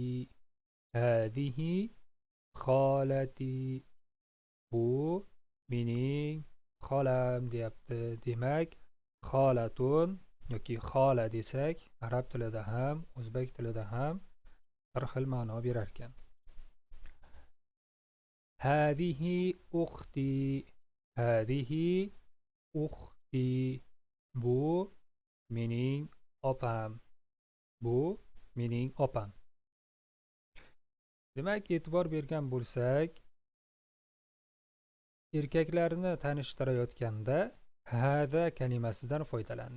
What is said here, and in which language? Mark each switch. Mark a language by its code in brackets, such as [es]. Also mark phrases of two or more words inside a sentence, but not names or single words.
[ar] هذه خالتي. [uz] Bu mening xolam deyapti. Demak, xolatun yoki xola desak, arab tilida ham, o'zbek tilida ham bir xil ma'no berar ekan. [ar] هذه أختي. هذه أختي. [uz] Bu mening opam. Bu mening opam. Demak, e'tibor bergan bo'lsak, erkaklarni tanishtirayotganda hada kalimasidan foydalandi.